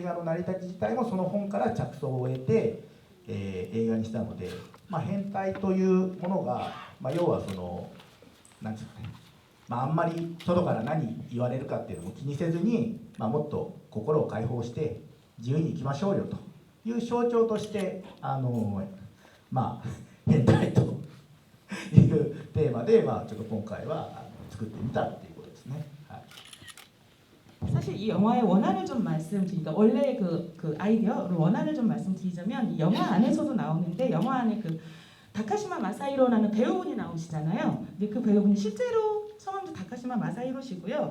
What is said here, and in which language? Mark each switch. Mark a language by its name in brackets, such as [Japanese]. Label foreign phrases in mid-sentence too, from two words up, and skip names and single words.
[Japanese] 画の成り立ち自体もその本から着想を得て、映画にしたので、変態というものが、要はその何て言うかね、あんまり外から何言われるかっていうのも気にせずに、もっと心を解放して自由に生きましょうよという象徴として変態というテーマで、ちょっと今回は作ってみたっていうことですね。 [Korean] 사실 이 영화의 원안을 좀 말씀드리니까 원래 그 아이디어를 원안을 좀 말씀드리자면 이 영화 안에서도 나오는데 영화 안에 그 다카시마 마사히로라는 배우분이 나오시잖아요. 근데 그 배우분이 실제로 성함도 다카시마 마사히로시고요.